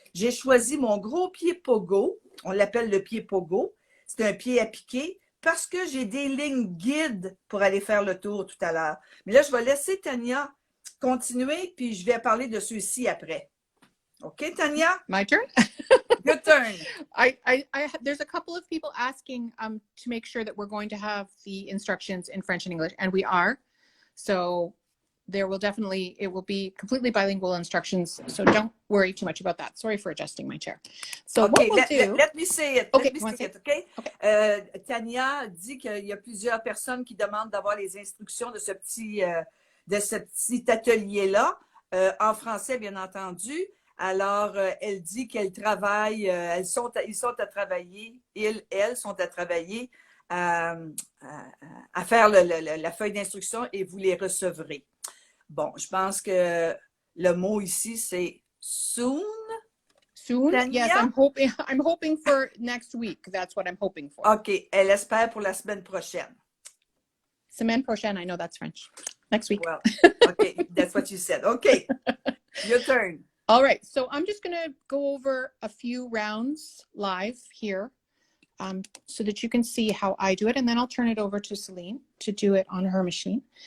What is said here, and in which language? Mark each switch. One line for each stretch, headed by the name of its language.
French: J'ai choisi mon gros pied pogo. On l'appelle le pied pogo. C'est un pied à piquer parce que j'ai des lignes guides pour aller faire le tour tout à l'heure. Mais là, je vais laisser Tania continuer, puis je vais parler de ceux-ci après. OK, Tania?
English: My turn? Good turn. There's a couple of people asking to make sure that we're going to have the instructions in French and English, and we are. So there will definitely, it will be completely bilingual instructions. So don't worry too much about that. Sorry for adjusting my chair. So Okay, what we'll do. let me say it. Okay, Let me you want to say say it, okay? Okay.
French: Tania dit qu'il y a plusieurs personnes qui demandent d'avoir les instructions de ce petit atelier-là, en français, bien entendu. Alors, elle dit qu'elle travaille, ils sont à travailler, elles sont à travailler à faire la feuille d'instruction et vous les recevrez. Bon, je pense que le mot ici, c'est soon.
English: Soon? Tania? Yes, I'm hoping for next week. That's what I'm hoping for.
French: OK, elle espère pour la semaine prochaine. Semaine prochaine,
English: I know that's French. Next week. Well, okay, that's what you said. Okay, your turn. All right, so I'm just going to go over a few rounds live here so that you can see how I do it, and then I'll turn it over to Celine to do it on her machine.